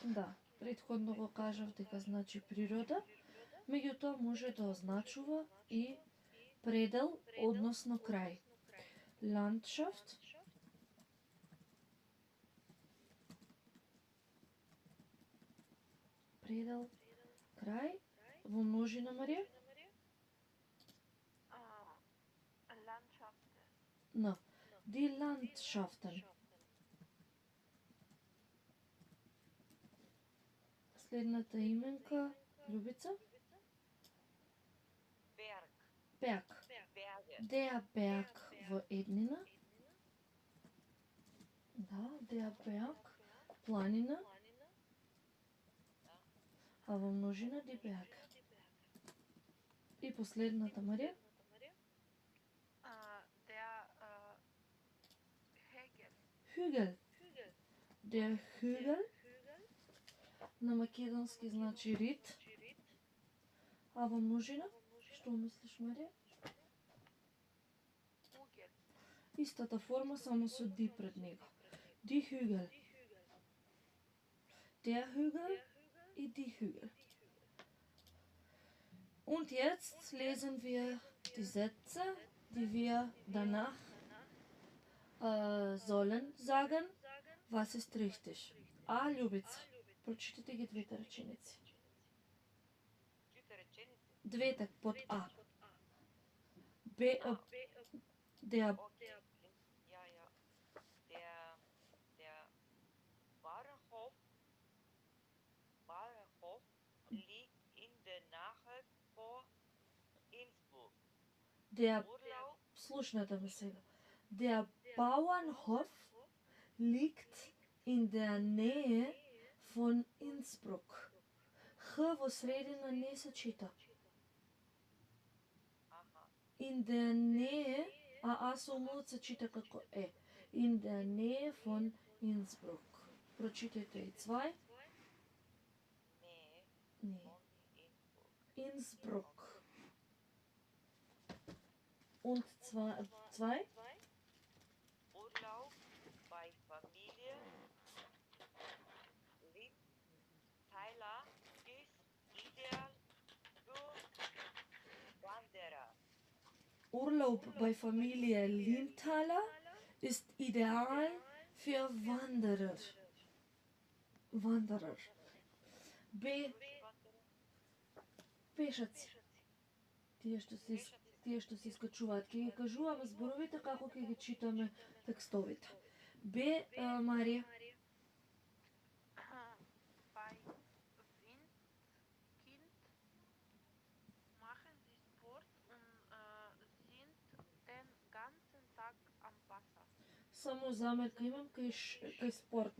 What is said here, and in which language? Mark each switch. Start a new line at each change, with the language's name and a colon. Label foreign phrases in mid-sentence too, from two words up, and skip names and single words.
Macedonian: Да, претходно го кажав дека значи природа, меѓутоа може да означува и предел, односно крај.
German: Landschaft.
Macedonian: Предел, крај, во множина, Марија?
German: Landschaften. No. Die Landschaften.
Macedonian: Следната именка, Љубица?
German: Berg. Berg. Berge. Der Berg
Macedonian: во еднина. Да,
German: der Berg,
Macedonian: планина. А во множина
German: die Berg.
Macedonian: И последната, Марија?
German: Der Hegel. Hügel. Der Hügel.
Macedonian: На македонски значи рид. А во множина? Што мислиш, Марија?
German: Hügel.
Macedonian: Истата форма, само со ди пред него.
German: Die Hügel. Der Hügel и die Hügel. Und jetzt lesen wir die Sätze, die wir danach sollen sagen, was ist richtig.
Macedonian: А, Љубица, прочитате ги двете реченици. Чуте реченици. Двете под А.
German: Der Okay. Ja. Der Bahnhof liegt in der Nähe vor Innsbruck. Der Urlaub
Macedonian: Слушнете ме сега.
German: Der Bauernhof liegt in der Nähe von Innsbruck.
Macedonian: Х во средина не се чита. Aha.
German: In der Nähe,
Macedonian: а со умот се чита како е.
German: In der Nähe von Innsbruck.
Macedonian: Прочитайте и zwei.
German: Nee, Nee. von Innsbruck. Innsbruck. Und zwei? Urlaub bei Familie Lindthaler ist ideal für Wanderer. Urlaub bei Familie Lindthaler ist ideal für Wanderer.
Macedonian: Б. Пешаци. Тие што се искачуваат, ќе ги кажуваме зборовите како ќе ги читаме текстовите. Б. Марија.
German: Bei Windkind machen sie Sport und sind den ganzen Tag am Wasser.
Macedonian: Само замерка имам кај спорт.